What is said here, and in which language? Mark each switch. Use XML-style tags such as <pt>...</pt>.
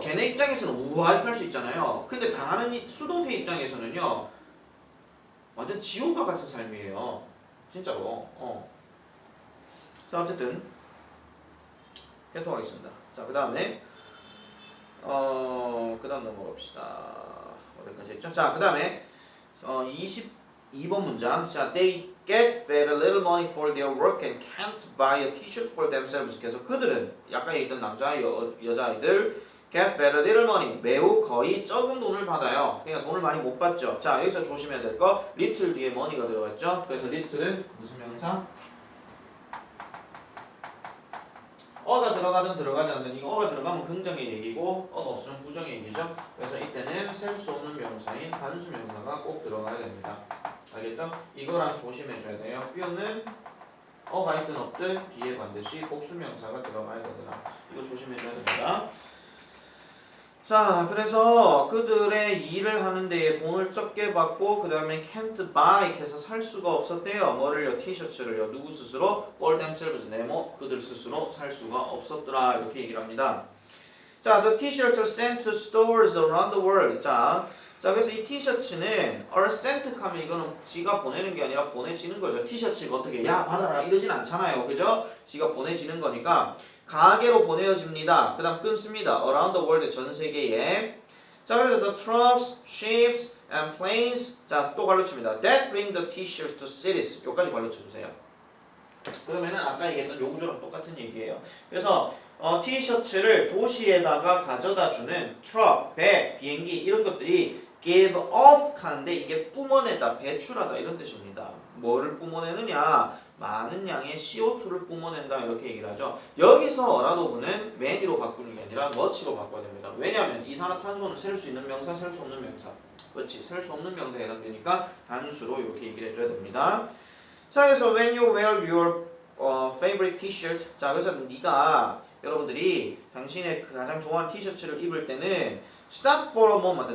<ko>걔네 입장에서는 우와 이렇게 할 수 있잖아요. 근데 당하는 수동태 입장에서는요. 완전 지옥과 같은 삶이에요. 진짜로. 자, 어쨌든 계속하겠습니다. 자, 그 다음에 그 다음 넘어갑시다. 어디까지 했죠? 자, 그 다음에 22번 문장.</ko> <en>자, they get very little money for their work and can't buy a t-shirt for themselves.</en> <ko>그래서 그들은 약간 있던 남자, 여자아이들</ko> <en>get very little money.</en> <ko>매우 거의 적은 돈을 받아요. 그러니까 돈을 많이 못 받죠. 자, 여기서 조심해야 될 거 little 뒤에 money가 들어갔죠. 그래서 little 무슨 명사? 어가 들어가든 들어가지 않든 이거 어가 들어가면 긍정의 얘기고 어가 없으면 부정의 얘기죠. 그래서 이때는 셀 수 없는 명사인 단수 명사가 꼭 들어가야 됩니다. 알겠죠? 이거랑 조심해줘야 돼요. few는 어가 있든 없든 뒤에 반드시 복수 명사가 들어가야 되더라. 이거 조심해줘야 됩니다. 자, 그래서 그들의 일을 하는 데에 돈을 적게 받고 그 다음에</ko> <en>can't buy</en> <ko>해서 살 수가 없었대요. 뭐를요? 티셔츠를요. 누구 스스로?</ko> <en>for themselves,</en> <ko>그들 스스로 살 수가 없었더라. 이렇게 얘기를 합니다.</ko> <en>자, the t-shirts are sent to stores around the world.</en> <ko>자, 그래서 이 티셔츠는</ko> <en>are sent</en> <ko>하면 이거는 지가 보내는 게 아니라 보내지는 거죠. 티셔츠가 어떻게 야 받아라 이러진 않잖아요. 그죠? 지가 보내지는 거니까 가게로 보내어집니다. 그 다음 끊습니다.</ko> <en>Around the world</en> <ko>전 세계에. 자, 그래서</ko> <en>the trucks, ships, and planes.</en> <ko>자, 또 발로 칩니다.</ko> <en>That bring the t-shirt to cities.</en> <ko>여기까지 발로 쳐주세요. 그러면은 아까 얘기했던 요 구조랑 똑같은 얘기예요. 그래서 티셔츠를 도시에다가 가져다 주는 트럭, 배, 비행기 이런 것들이</ko> <en>give off</en> <ko>하는데 이게 뿜어내다, 배출하다 이런 뜻입니다. 뭐를 뿜어내느냐? 많은 양의 CO2를 뿜어낸다 이렇게 얘기를 하죠. 여기서 어라도브는 many로 바꾸는 게 아니라 much로 바꿔야 됩니다. 왜냐하면 이산화탄소는 셀 수 있는 명사, 셀 수 없는 명사. 그렇지, 셀 수 없는 명사에 해당되니까 단수로 이렇게 얘기를 해줘야 됩니다. 자, 그래서</ko> <en>when you wear your favorite t-shirt.</en> <ko>자, 그래서 네가 여러분들이 당신의 그 가장 좋아하는 티셔츠를 입을 때는</ko> <en>stop for a moment.</en>